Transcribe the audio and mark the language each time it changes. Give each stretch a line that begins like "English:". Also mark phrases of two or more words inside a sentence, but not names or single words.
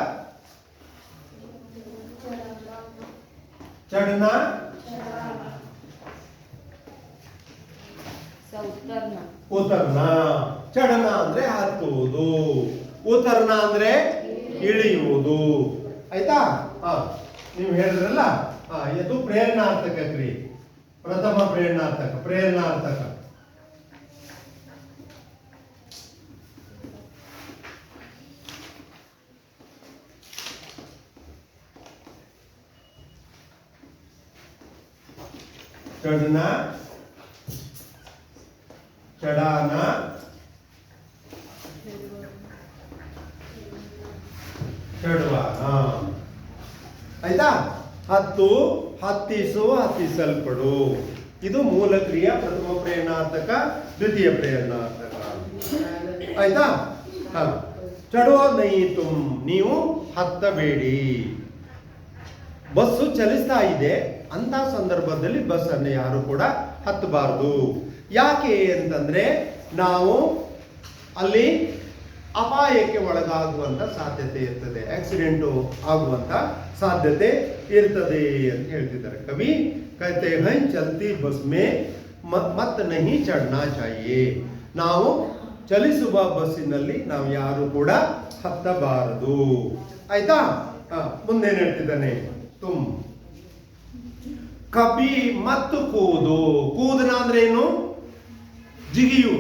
Hindi: चढ़ना उतरना.
Kannada: ಚಡನ ಅಂದ್ರೆ ಹತ್ತುವುದು, ಉತ್ತರ್ನ ಅಂದ್ರೆ ಇಳಿಯುವುದು. ಆಯ್ತಾ? ನೀವು ಹೇಳಿದ್ರಲ್ಲ, ಇದು ಪ್ರೇರಣಾರ್ಥಕ ಕ್ರಿಯೆ. ಪ್ರಥಮ ಪ್ರೇರಣಾರ್ಥಕ, ಪ್ರೇರಣಾರ್ಥಕ.
Hindi: चढ़ना, चढ़ाना, ಚಡವಾನ.
Kannada: ಆಯ್ತಾ? ಹತ್ತು, ಹತ್ತಿಸು, ಹತ್ತಿಸಲ್ಪಡು. ಇದು ಮೂಲ ಕ್ರಿಯಾ ಪ್ರಥಮ ಪ್ರೇರಣಾರ್ಥಕ, ದ್ವಿತೀಯ ಪ್ರೇರಣಾರ್ಥಕ. ಆಯ್ತಾ?
Hindi: चढ़ो नहीं तुम,
Kannada: ನೀವು ಹತ್ತಬೇಡಿ. ಬಸ್ಸು ಚಲಿಸ್ತಾ ಇದೆ ಅಂತ ಸಂದರ್ಭದಲ್ಲಿ ಬಸ್ ಅನ್ನು ಯಾರು ಕೂಡ ಹತ್ತಬಾರದು. ಯಾಕೆ ಅಂತಂದ್ರೆ ನಾವು ಅಲ್ಲಿ ಅಪಾಯಕ್ಕೆ ಒಳಗಾಗುವಂತ ಸಾಧ್ಯತೆ ಇರ್ತದೆ, ಆಕ್ಸಿಡೆಂಟು ಆಗುವಂತ ಸಾಧ್ಯತೆ ಇರ್ತದೆ ಅಂತ ಹೇಳ್ತಿದ್ದಾರೆ ಕವಿ.
Hindi: कहते हैं चलती बस में मत नहीं चढ़ना चाहिए.
Kannada: ನಾವು ಚಲಿಸುವ ಬಸ್ಸಿನಲ್ಲಿ ನಾವು ಯಾರು ಕೂಡ ಹತ್ತಬಾರದು. ಆಯ್ತಾ? ಮುಂದೇನು ಹೇಳ್ತಿದ್ದಾನೆ?
Hindi: तुम कभी मत कूदो.
Kannada: ಕೂದನ ಅಂದ್ರೆ ಏನು? ಜಿಗಿಯುವುದು.